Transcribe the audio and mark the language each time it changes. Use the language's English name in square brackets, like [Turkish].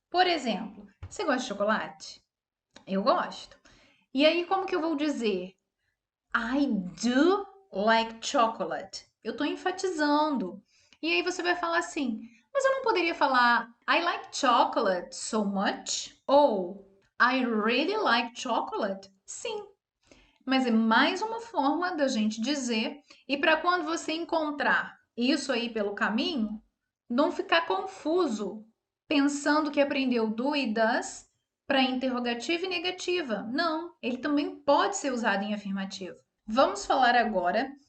[Portuguese] Por exemplo, você gosta de chocolate? Eu gosto. E aí, como que eu vou dizer? [English] I do like chocolate. [Portuguese] Eu estou enfatizando. E aí você vai falar assim, mas eu não poderia falar [English] I like chocolate so much? [Portuguese] Ou [English] I really like chocolate? [Portuguese] Sim, mas é mais uma forma da gente dizer. E para quando você encontrar isso aí pelo caminho, não ficar confuso, pensando que aprendeu do e does para interrogativa e negativa. Não, ele também pode ser usado em afirmativo. Vamos falar agora